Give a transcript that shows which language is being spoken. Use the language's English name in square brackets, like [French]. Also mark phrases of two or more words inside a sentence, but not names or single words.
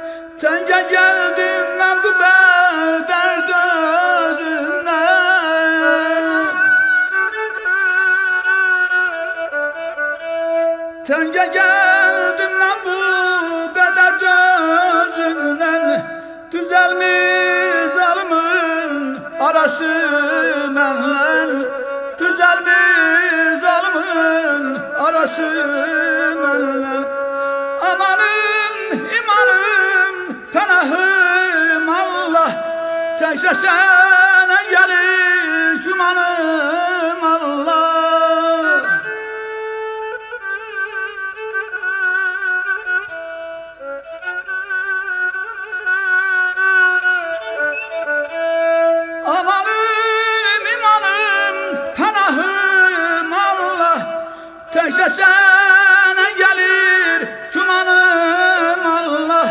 [Turkish] Sence geldim ben bu kadar dözümden, sence geldim ben bu kadar dözümden. Düzelmiş zalimin arası benle, düzelmiş zalimin arası benle. [Azerbaijani] Amanım imanım pənahım Allah, təkcə sənə gəlir gümanım Allah. Amanım imanım pənahım Allah, təkcə sənə gəlir gümanım Allah.